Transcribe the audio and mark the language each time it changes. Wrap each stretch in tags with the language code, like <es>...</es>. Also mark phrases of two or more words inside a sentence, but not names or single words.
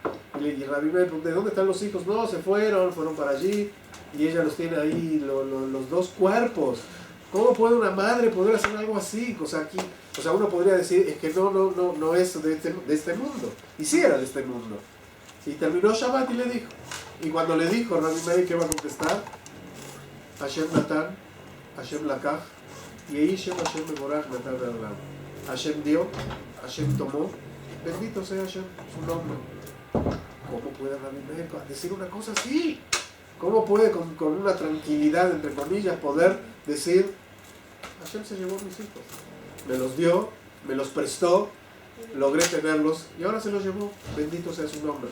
<es>Y Rabbi Meir pregunta, ¿de dónde están los hijos? No, se fueron para allí, y ella los tiene ahí, los dos cuerpos. ¿Cómo puede una madre poder hacer algo así? O sea, uno podría decir, es que no es de este mundo. Y sí era de este mundo. Y terminó Shabbat y le dijo. Y cuando le dijo, Rabbi Meir, ¿qué va a contestar?</es> <he>השם נתן, השם לקח, יהי שם השם מבורך נתן ועולם.</he> <es>Hashem dio, Hashem tomó, bendito sea Hashem, su nombre. ¿Cómo puede Rabbi Meir decir una cosa así? ¿Cómo puede con una tranquilidad, entre comillas, poder decir, Hashem se llevó a mis hijos, me los dio, me los prestó, logré tenerlos y ahora se los llevó, bendito sea su nombre?</es>